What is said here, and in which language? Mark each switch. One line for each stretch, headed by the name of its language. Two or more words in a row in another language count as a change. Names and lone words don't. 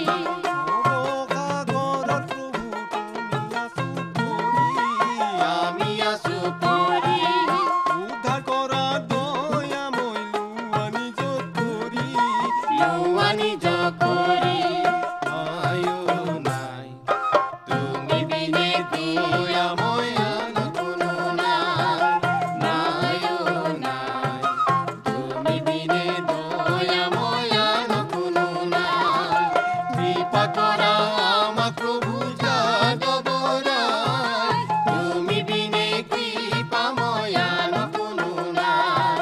Assamese: অবসাগৰত প্ৰভু তুমি আছো পৰি, আমি আছো পৰি। উদ্ধাৰ কৰা দয়া মই লোৱা নিজ কৰি, লোৱা নিজ কৰি।
Bangla: নাই ও নাই, তুমি বিনে দয়াময় আর কোনো নাই। নাই ও নাই, তুমি বিনে দয়াময় আর কোনো নাই। কৃপা করা আমার প্রভু যাদব রায়, তুমি বিনে কৃপাময় আর কোনো নাই।